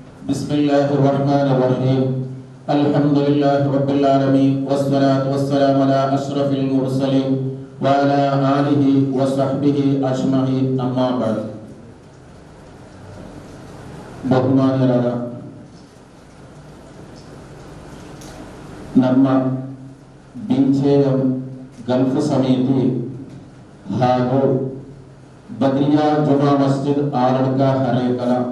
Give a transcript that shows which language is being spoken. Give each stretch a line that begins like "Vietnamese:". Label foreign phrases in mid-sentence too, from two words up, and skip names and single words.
Arabic: بسم الله الرحمن الرحيم الحمد لله رب العالمين والصلاة والسلام على أشرف المرسلين وعلى آله وصحبه أجمعين أما بعد
Kannada: ಬಹುಮಾನ್ಯರಾದ ನಮ್ಮ ಬಿಂಚೇಯಂ ಗಲ್ಫ್ ಸಮಿತಿ ಹಾಗೂ ಬದ್ರಿಯಾ ಜುಮಾ ಮಸ್ಜಿದ್ ಆಡಳಿತ ಹರೇಕಲ